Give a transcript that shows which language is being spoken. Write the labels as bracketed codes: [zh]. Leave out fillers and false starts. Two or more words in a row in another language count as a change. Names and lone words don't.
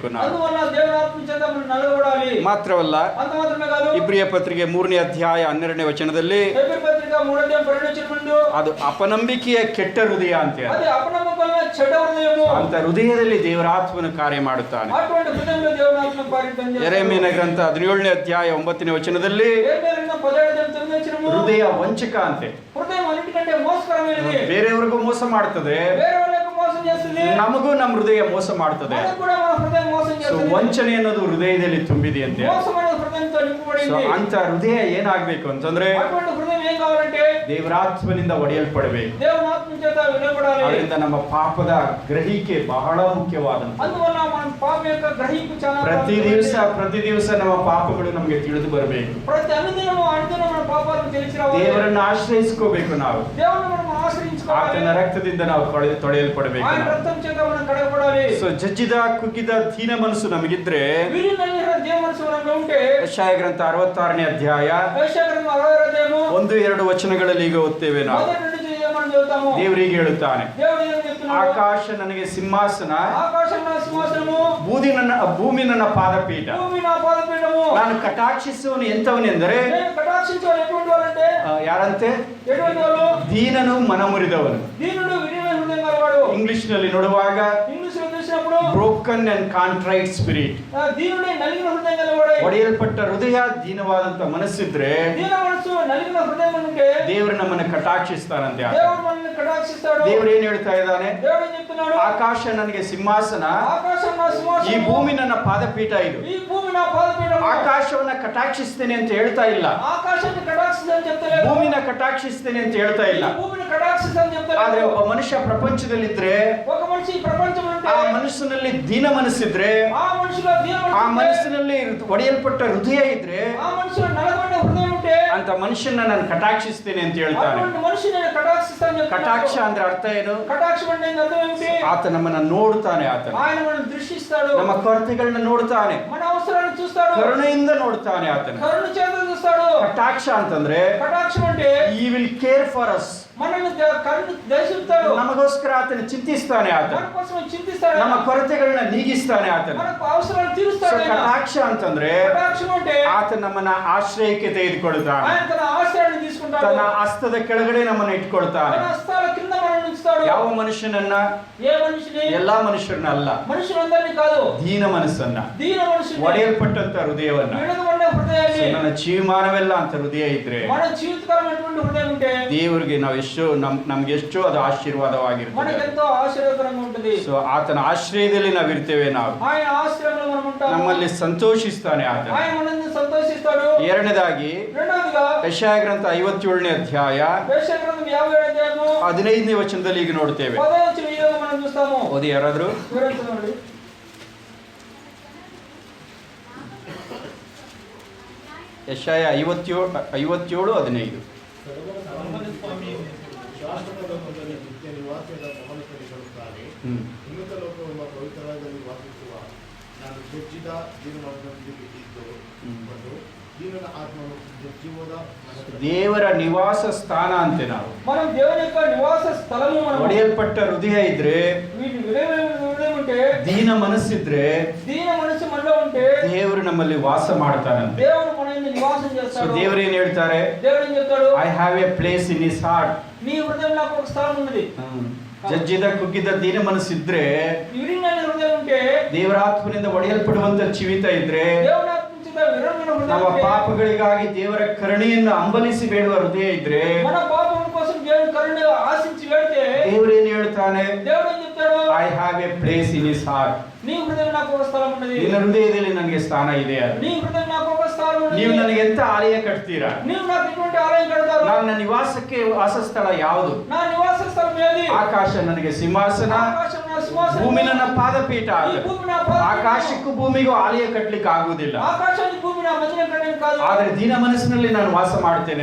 [kn] ನಾವು [te] అందువల్ల దేవుని ఆత్మ చేత మనం నలగొడాలి. [kn] ಮಾತ್ರವಲ್ಲ, [te] అంత మాత్రమే కాదు, [kn] ಇಬ್ರಿಯ ಪತ್ರಿಕೆ 3ನೇ ಅಧ್ಯಾಯ 12ನೇ ವಚನದಲ್ಲಿ [te] హెబ్రీ పత్రిక 3వ అధ్యాయం 12వ వచనముందు [kn] ಅದು ಅಪನಂಬಿಕೆಯ ಕೆಟ್ಟ ಹೃದಯ ಅಂತ. [te] అది అపనమ్మకమైన చెడ్డ హృదయము. [kn] ಅಂತ ಹೃದಯದಲ್ಲಿ ದೇವರಾತ್ಮನು ಕಾರ್ಯ ಮಾಡುತ್ತಾನೆ. [te] అటువంటి హృదయంలో దేవుని ఆత్మ కార్యం చేస్తాడు. [kn] ಯೆರೆಮೀಯನ ಗ್ರಂಥ 17ನೇ ಅಧ್ಯಾಯ 9ನೇ ವಚನದಲ್ಲಿ [te] యెరెమీయా గ్రంథం 17వ అధ్యాయం 9వ వచనము, [kn] ಹೃದಯ ವಂಚಕ ಅಂತೆ. [te] హృదయం అన్నిటికంటే మోసకరమైనది. [kn] ಬೇರೆಯವರಿಗೂ ಮೋಸ ಮಾಡ್ತದೆ, [te] వేరే వాళ్ళకు మోసం చేస్తుంది. [kn] ನಮಗೂ ನಮ್ಮ ಹೃದಯ ಮೋಸ ಮಾಡ್ತದೆ. [te] మనకు కూడా మన హృదయం మోసం ಸೊ చేస్తుంది. [kn] ವಂಚನೆ ಅನ್ನೋದು ಹೃದಯದಲ್ಲಿ ತುಂಬಿದೆ ಅಂತೆ. [te] మోసమైన హృదయంతో ಸೊ నింపబడింది. [kn] ಅಂತ ಹೃದಯ ಏನಾಗ್ಬೇಕು ಅಂತಂದ್ರೆ [te] అటువంటి హృదయం ఏం కావాలంటే [kn] ದೇವರಾತ್ಮನಿಂದ ಒಡೆಯಲ್ಪಡಬೇಕು. [te] దేవుని ఆత్మ చేత వినబడాలి. [kn] ಅದರಿಂದ ನಮ್ಮ ಪಾಪದ ಗ್ರಹಿಕೆ ಬಹಳ ಮುಖ್ಯವಾದಂತ. [te] అందువల్ల మనం పాప యొక్క గ్రహింపు చాలా [kn] ಪ್ರತಿ ದಿವಸ ನಮ್ಮ ಪಾಪಗಳು ನಮಗೆ ತಿಳಿದು ಬರಬೇಕು. [te] ప్రతి అనుదినము మన పాపాలను తెలిసి రావాలి. [kn] ದೇವರನ್ನು ಆಶ್ರಯಿಸ್ಕೋಬೇಕು. ನಾವು [te] దేవుని మనం ఆశ్రయించుకోవాలి. [kn] ಆತನ ರಕ್ತದಿಂದ ನಾವು ತೊಳೆಯಲ್ಪಡಬೇಕು. [te] ఆయన రక్తం చేత మనం కడగబడాలి. [kn] ಸೊ ಜಜ್ಜಿದ ಕುಗ್ಗಿದ ದೀನ ಮನಸ್ಸು ನಮಗಿದ್ರೆ [te] విరిగిన దేవ మనసు మనలో ఉంటే [kn] ಯೆಶಾಯ ಗ್ರಂಥ 66ನೇ ಅಧ್ಯಾಯ [te] యెషయా గ్రంథం 66వ అధ్యాయము [kn] 1-2 ವಚನಗಳಲ್ಲಿ ಈಗ ಓದ್ತೇವೆ ನಾವು. [te] మొదటి నుంచి మనం చదువుతాము. [kn] ದೇವರಿಗೆ ಹೇಳುತ್ತಾನೆ, [te] దేవుడు ఏం చెప్తున్నాడు? [kn] ಆಕಾಶ ನನಗೆ ಸಿಂಹಾಸನ, [te] ఆకాశం నా సింహాసనము, [kn] ಭೂಮಿ ನನ್ನ ಪಾದಪೀಠ. [te] భూమి నా పాదపీఠము. [kn] ನಾನು ಕಟಾಕ್ಷಿಸುವನು ಎಂತವನೆಂದರೆ, [te] నేను కటాక్షించేవారు ఎటువంటి వాళ్ళంటే [kn] ಯಾರಂತೆ? [te] ఎటువంటి వాళ్ళు? [kn] ದೀನನು ಮನಮುರಿದವನು. [te] దీనుడు విరిగిన హృదయం గలవాడు. [kn] ಇಂಗ್ಲಿಷ್ ನಲ್ಲಿ ನೋಡುವಾಗ [te] ఇంగ్లీష్ లో చూసినప్పుడు [en] broken and contrite spirit. [te] దీనుడే నలిగిన హృదయం గలవాడే. [kn] ಒಡೆಯಲ್ಪಟ್ಟ ಹೃದಯ, ದೀನವಾದಂತ ಮನಸ್ಸಿದ್ರೆ [te] దీన మనసు నలిగిన హృదయం ఉంటే [kn] ದೇವರು ನಮ್ಮನ್ನು ಕಟಾಕ್ಷಿಸ್ತಾನಂತೆ. [te] దేవుడు మనల్ని కటాక్షిస్తాడు. [kn] ದೇವರು ಏನ್ ಹೇಳ್ತಾ ಇದ್ದಾನೆ? [te] దేవుడు ఏం చెప్తున్నాడు? [kn] ಆಕಾಶ ನನಗೆ ಸಿಂಹಾಸನ, [te] ఆకాశం నా ಈ సింహాసనము, [kn] ಭೂಮಿ ನನ್ನ ಪಾದಪೀಠ. ಇದು [te] ఈ భూమి నా పాదపీఠము. [kn] ಆಕಾಶವನ್ನ ಕಟಾಕ್ಷಿಸ್ತೇನೆ ಅಂತ ಹೇಳ್ತಾ ಇಲ್ಲ, [te] ఆకాశాన్ని కటాక్షిస్తానని చెప్తలేదు. [kn] ಭೂಮಿನ ಕಟಾಕ್ಷಿಸ್ತೇನೆ ಅಂತ ಹೇಳ್ತಾ ಇಲ್ಲ. [te] ఈ భూమిని కటాక్షిస్తానని చెప్తలేదు. [kn] ಆದ್ರೆ ಒಬ್ಬ ಮನುಷ್ಯ ಪ್ರಪಂಚದಲ್ಲಿದ್ರೆ, [te] ఒక మనిషి ఈ ప్రపంచంలో ఉంటే [kn] ಆ ಮನಸ್ಸಿನಲ್ಲಿ ದೀನ ಮನಸ್ಸಿದ್ರೆ, [te] ఆ మనిషిలో దీన ಆ మనసు ఉంటే, [kn] ಮನಸ್ಸಿನಲ್ಲಿ ಒಡೆಯಲ್ಪಟ್ಟ ಹೃದಯ ಇದ್ರೆ, [te] ఆ మనిషిలో నలగొండ హృదయం ఉంటే [kn] ಅಂತ ಮನುಷ್ಯನ ನಾನು ಕಟಾಕ್ಷಿಸ್ತೇನೆ ಅಂತ ಹೇಳ್ತಾನೆ. [te] అటువంటి మనిషిని నేను కటాక్షిస్తానని చెప్తున్నాడు. [kn] ಕಟಾಕ್ಷ ಅಂದ್ರೆ ಅರ್ಥ ಏನು? [te] కటాక్షం అంటే అర్థం ఏమిటి? [kn] ಆತ ನಮ್ಮನ್ನ ನೋಡ್ತಾನೆ. ಆತನ [te] ఆయన మనల్ని దృష్టిస్తాడు. [kn] ನಮ್ಮ ಕೊರತೆಗಳನ್ನ ನೋಡ್ತಾನೆ, [te] మన అవసరాలను చూస్తాడు. [kn] ಕರುಣೆಯಿಂದ ನೋಡ್ತಾನೆ. ಆತನ [te] కరుణ చేత చూస్తాడు. [kn] ಕಟಾಕ್ಷ ಅಂತಂದ್ರೆ [te] కటాక్షం అంటే [en] He will care for us. [te] మనల్ని కరుణ దర్శిస్తాడు. [kn] ನಮಗೋಸ್ಕರ ಆತನ ಚಿಂತಿಸ್ತಾನೆ. ಆತ [te] మన కోసం చింతిస్తాడు. [kn] ನಮ್ಮ ಕೊರತೆಗಳನ್ನ ನೀಗಿಸ್ತಾನೆ. ಆತನ [te] మనకు అవసరాలు తీరుస్తాడు. ఆయన. [kn] ಕಟಾಕ್ಷ ಅಂತಂದ್ರೆ [te] కటాక్షం అంటే [kn] ಆತ ನಮ್ಮನ್ನ ಆಶ್ರಯಕ್ಕೆ ತೆಗೆದುಕೊಳ್ತಾನೆ. [te] ఆయన తన ఆశ్రయాన్ని తీసుకుంటాడు. [kn] ತನ್ನ ಹಸ್ತದ ಕೆಳಗಡೆ ನಮ್ಮನ್ನ ಇಟ್ಕೊಳ್ತಾನೆ. [te] తన హస్తాల కింద మనల్ని ఉంచుతాడు. చూస్తాడు. [kn] ಯಾವ ಮನುಷ್ಯನನ್ನ? [te] ఏ మనిషిని? [kn] ಎಲ್ಲಾ ಮನುಷ್ಯರನ್ನ ಅಲ್ಲ, [te] మనుషులందరినీ కాదు, [kn] ದೀನ ಮನಸ್ಸನ್ನ, [te] దీన మనుషుని, [kn] ಒಡೆಯಲ್ಪಟ್ಟಂತ ಹೃದಯವನ್ನ. [te] విడదబడిన హృదయాన్ని. [kn] So, ನನ್ನ ಜೀವಮಾನವೆಲ್ಲ ಅಂತ ಹೃದಯ ಇದ್ರೆ [te] మన జీవితకాలమైనటువంటి హృదయం ఉంటే [kn] ದೇವರಿಗೆ ನಾವು ಎಷ್ಟೋ ನಮ್ಗೆ ಎಷ್ಟೋ ಅದು ಆಶೀರ್ವಾದವಾಗಿರ್ತದೆ. [te] మనకెంతో ఆశీర్వాదకరంగా ఉంటుంది. [kn] ಸೊ ಆತನ ಆಶ್ರಯದಲ್ಲಿ ನಾವಿರ್ತೇವೆ. ನಾವು [te] ఆయన ఆశ్రయంలో మనం ఉంటాము. [kn] ನಮ್ಮಲ್ಲಿ ಸಂತೋಷಿಸ್ತಾನೆ ಆತ. [te] ఆయన మనల్ని సంతోషిస్తాడు. [kn] ಎರಡನೇದಾಗಿ [te] రెండవదిగా [kn] ಯೆಶಾಯ ಗ್ರಂಥ 57ನೇ ಅಧ್ಯಾಯ [te] యెషయా గ్రంథం 57వ అధ్యాయము [kn] 15ನೇ ವಚನದಲ್ಲಿ ಈಗ ನೋಡ್ತೇವೆ. [te] 10వ వచనం ఈ విధంగా మనం చూస్తాము. [kn] ಓದಿ ಯಾರಾದ್ರೂ. [te] వివరించండి. [kn] ಯೆಶಾಯ 57:15. ಸ್ವಾಮಿ ಶಾಶ್ವತದ ಮೊದಲೇ ನಿತ್ಯ ನಿವಾಸದ ಮಹನಕರಿ ಹೇಳುತ್ತಾನೆ. ಉನ್ನತ ಲೋಕವೆಂಬ ಪವಿತ್ರದಲ್ಲಿ ವಾಸಿಸುವ ನಾನು ಜಜ್ಜಿದ ಜೀವನದೊಂದಿಗೆ ಇದ್ದು ಮತ್ತು ಜೀವನ ಆತ್ಮನು ಜಜ್ಜುವುದ ದೇವರ ನಿವಾಸ ಸ್ಥಾನ ಅಂತೆ ನಾವು. [te] మనం దేవుని యొక్క నివాస స్థలము. మనం [kn] ಒಡೆಯಲ್ಪಟ್ಟ ಹೃದಯ ಇದ್ರೆ, [te] వీటి హృదయం ఉంటే, [kn] ದೀನ ಮನಸ್ಸಿದ್ರೆ [te] దీన మనసు మనలో ఉంటే [kn] ದೇವರು ನಮ್ಮಲ್ಲಿ ವಾಸ ಮಾಡ್ತಾನಂತೆ. [te] దేవుడు మన యందు నివాసం ಸೊ చేస్తాడు. [kn] ದೇವರು ಏನ್ ಹೇಳ್ತಾರೆ? [te] దేవుడు ఏం చెప్తాడు? [en] I have a place in his heart. [te] నీ హృదయంలో ఒక స్థలం ఉన్నది. [kn] ಜಜ್ಜಿದ ಕುಗ್ಗಿದ ದೀನ ಮನಸ್ಸಿದ್ರೆ, [te] విరిగిన హృదయం ఉంటే, [kn] ದೇವರ ಆತ್ಮನಿಂದ ಒಡೆಯಲ್ಪಡುವಂತ ಜೀವಿತ ಇದ್ರೆ, [te] దేవుని ఆత్మ నుంచి విరమైన హృదయం ನಮ್ಮ ఉంటే, [kn] ಪಾಪಗಳಿಗಾಗಿ ದೇವರ ಕರುಣೆಯನ್ನು ಹಂಬಲಿಸಿ ಬೇಡುವ ಹೃದಯ ಇದ್ರೆ, [te] మన పాపం కోసం దేవుని కరుణ ఆశించి వేడితే [kn] ದೇವರು ಏನ್ ಹೇಳ್ತಾನೆ? [te] దేవుడు ఏం చెప్తాడు? [en] I have a place in his heart. [te] నీ హృదయం నాకు ఒక స్థలం ఉన్నది. [kn] ನಿನ್ನ ಹೃದಯದಲ್ಲಿ ನನಗೆ ಸ್ಥಾನ ಇದೆ. ಅದು [te] నీ హృదయం నాకు ఒక స్థలం ఉన్నది. [kn] ನೀವು ನನಗೆ ಎಂತ ಆಲಯ ಕಟ್ತೀರಾ? [te] నీవు నాకు ఎటువంటి ఆలయం కడతారు? [kn] ನನ್ನ ನಿವಾಸಕ್ಕೆ ವಾಸಸ್ಥಳ ಯಾವುದು? [te] నా నివాస స్థలం ఏది? [kn] ಆಕಾಶ ನನಗೆ ಸಿಂಹಾಸನ, [te] ఆకాశం నా సింహాసనం, [kn] ಭೂಮಿ ನನ್ನ ಪಾದಪೀಠ. [te] ఈ భూమి నా పాదపీఠం. [kn] ಆಕಾಶಕ್ಕೂ ಭೂಮಿಗೂ ಆಲಯ ಕಟ್ಟಲಿಕ್ಕೆ ಆಗುವುದಿಲ್ಲ. [te] ఆకాశానికి భూమి నా మధ్యన కట్టడం కాదు. [kn] ಆದ್ರೆ ದೀನ ಮನಸ್ಸಿನಲ್ಲಿ ನಾನು ವಾಸ ಮಾಡ್ತೇನೆ.